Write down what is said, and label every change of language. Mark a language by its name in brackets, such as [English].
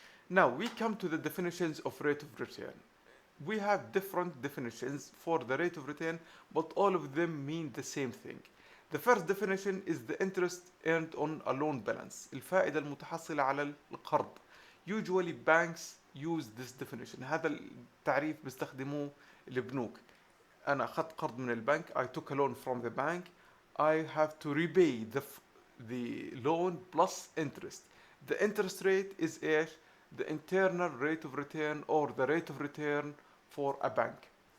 [English] Now we come to the definitions of rate of return. We have different definitions for the rate of return, but all of them mean the same thing. The first definition is the interest earned on a loan balance, [Arabic] الفائدة المتحصلة على القرض. [English] Usually banks use this definition. [Arabic] هذا التعريف بيستخدموه البنوك. أنا أخذت قرض من البنك, [English] I took a loan from the bank, I have to repay the loan plus interest. The interest rate is إيش؟ The internal rate of return or the rate of return for a bank.